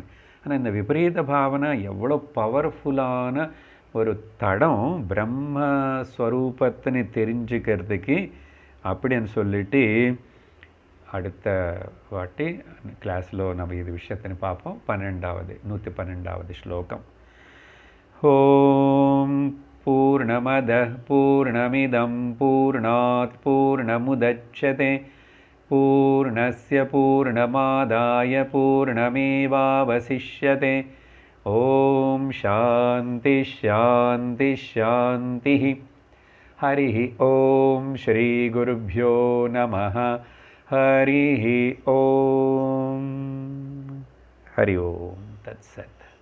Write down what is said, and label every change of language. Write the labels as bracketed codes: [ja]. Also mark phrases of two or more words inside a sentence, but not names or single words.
[ta] ஆனால் இந்த விபரீத பாவனை எவ்வளோ பவர்ஃபுல்லான ஒரு தடம் பிரம்மஸ்வரூபத்தின்னு தெரிஞ்சுக்கிறதுக்கு அப்படின்னு சொல்லிட்டு அடுத்த வாட்டி கிளாஸில் நம்ம இது விஷயத்தின்னு பார்ப்போம். 112வது ஸ்லோகம். [sa] ॐ पूर्णमदः पूर्णमिदं पूर्णात् पूर्णमुदच्यते पूर्णस्य पूर्णमादाय पूर्णमेवावशिष्यते. ॐ शान्ति शान्ति शान्ति. हरि ॐ श्री गुरुभ्यो नमः. हरि ॐ। हरि ॐ. तत्सत्.